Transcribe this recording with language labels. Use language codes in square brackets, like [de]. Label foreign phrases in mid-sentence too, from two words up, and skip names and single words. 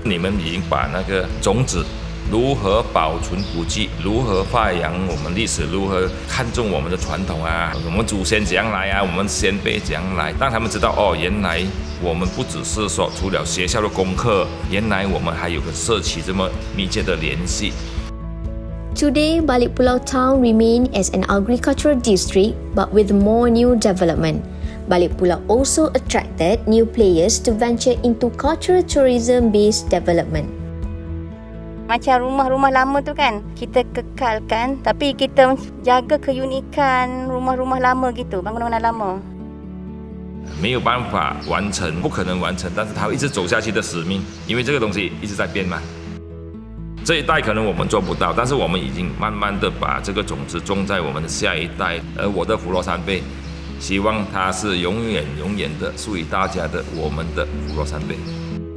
[zh] 你们已经把那个种子如何保存古迹，如何发扬我们历史，如何看重我们的传统啊，我们祖先怎样来啊，我们先辈怎样来，让他们知道哦，原来我们不只是说除了学校的功课，原来我们还有个社区这么密切的联系。 [en] Today, Balik Pulau town remain as an agricultural district but with more new development. Balik Pulau also attracted new players to venture into cultural tourism-based development. [ms] Macam rumah-rumah lama tu kan, kita kekalkan tapi kita jaga keunikan rumah-rumah lama gitu, bangunan lama. [zh] 没有办法完成，不可能完成，但是它会一直走下去的使命，因为这个东西一直在变嘛。这一代可能我们做不到，但是我们已经慢慢的把这个种子种在我们的下一代。而我的普罗山贝，希望它是永远的属于大家的我们的普罗山贝。